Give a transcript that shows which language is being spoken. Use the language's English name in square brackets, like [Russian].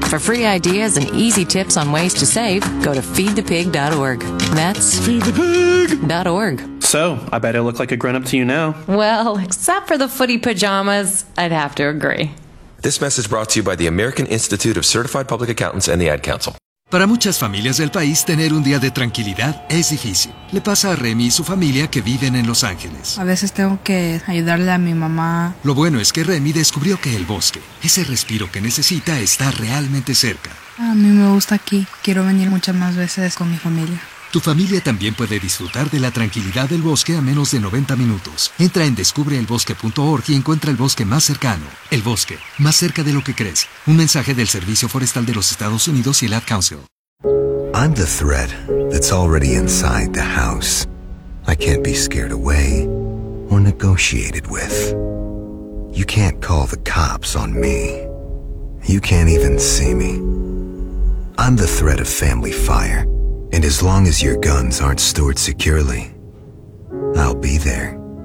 [English] For free ideas and easy tips on ways to save, go to feedthepig.org. That's feedthepig.org. So, I bet I look like a grown-up to you now. Well, except for the footy pajamas, I'd have to agree. This message brought to you by the American Institute of Certified Public Accountants and the Ad Council. [Spanish] Para muchas familias del país, tener un día de tranquilidad es difícil. Le pasa a Remy y su familia que viven en Los Ángeles. A veces tengo que ayudarle a mi mamá. Lo bueno es que Remy descubrió que el bosque, ese respiro que necesita, está realmente cerca. A mí me gusta aquí. Quiero venir muchas más veces con mi familia. Tu familia también puede disfrutar de la tranquilidad del bosque a menos de 90 minutos. Entra en descubreelbosque.org y encuentra el bosque más cercano. El bosque, más cerca de lo que crees. Un mensaje del Servicio Forestal de los Estados Unidos y el Ad Council. [English] I'm the threat that's already inside the house. I can't be scared away or negotiated with. You can't call the cops on me. You can't even see me. I'm the threat of family fire. And as long as your guns aren't stored securely, I'll be there.